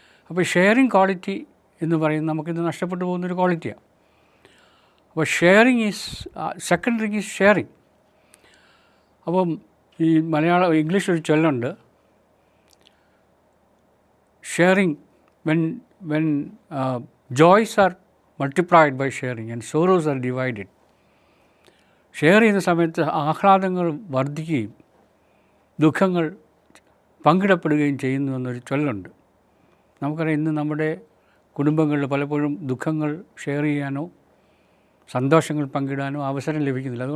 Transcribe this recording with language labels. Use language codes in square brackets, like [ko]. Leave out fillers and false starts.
[ml] അപ്പോൾ sharing quality എന്ന് പറയുന്നത് നമുക്കിത് നഷ്ടപ്പെട്ടു പോകുന്നൊരു ക്വാളിറ്റിയാണ്. [en] അപ്പോൾ second ring is sharing. [ml] അപ്പം ഈ ഇംഗ്ലീഷ് ഒരു ചൊല്ലുണ്ട്, sharing [en] when joys are multiplied by sharing and sorrows are divided. [ml] Share ചെയ്യുന്ന സമയത്ത് ആഹ്ലാദങ്ങൾ വർദ്ധിക്കുകയും ദുഃഖങ്ങൾ പങ്കിടപ്പെടുകയും ചെയ്യുന്നു എന്നൊരു ചൊല്ലുണ്ട്. നമുക്കറിയാം, ഇന്ന് നമ്മുടെ കുടുംബങ്ങളിൽ പലപ്പോഴും ദുഃഖങ്ങൾ ഷെയർ ചെയ്യാനോ സന്തോഷങ്ങൾ പങ്കിടാനോ അവസരം ലഭിക്കുന്നില്ല.